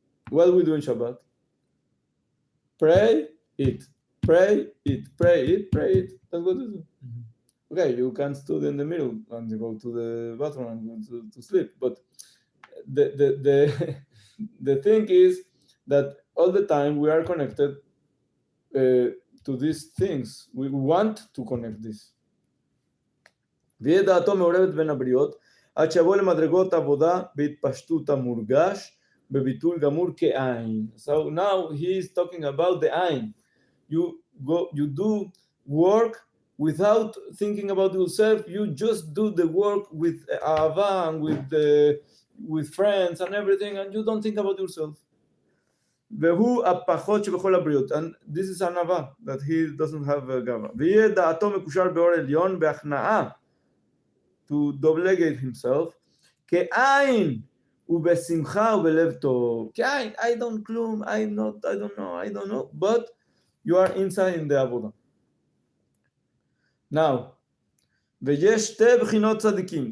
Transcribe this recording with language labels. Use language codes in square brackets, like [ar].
[en] What we do in Shabbat? Pray, eat. Pray, eat. Pray, eat. Pray, eat. That's what we do. Okay, you can study in the middle and you go to the bathroom and go to sleep. But the thing is that all the time we are connected to these things. We want to connect this. [he] ויהיה דעתו מעורבת בין הבריות, עד שיבוא למדרגות עבודה בהתפשטות המורגש, בביטול גמור כעין. [en] So now he is talking about the עין. You do work without thinking about yourself. You just do the work with ahava and with friends and everything, and you don't think about yourself. [he] והוא הפחות שבכל הבריות. [en] And this is ענווה, that he doesn't have a גאווה. [he] ויהיה דעתו מקושר באור עליון בהכנעה, [en] to delegate himself, [he] כעין ובשמחה ובלב טוב. [en] כעין, I don't כלום, I don't know, but you are inside in the עבודה. [he] Now, ויש שתי בחינות צדיקים.